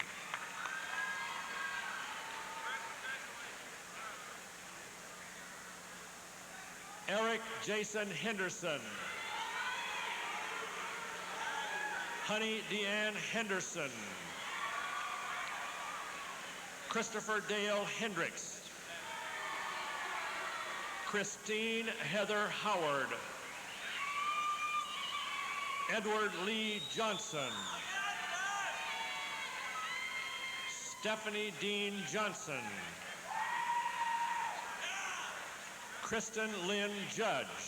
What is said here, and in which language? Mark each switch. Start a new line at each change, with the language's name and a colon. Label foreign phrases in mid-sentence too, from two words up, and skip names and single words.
English: Eric Jason Henderson. Honey Deanne Henderson. Christopher Dale Hendricks. Christine Heather Howard. Edward Lee Johnson. Stephanie Dean Johnson. Kristen Lynn Judge.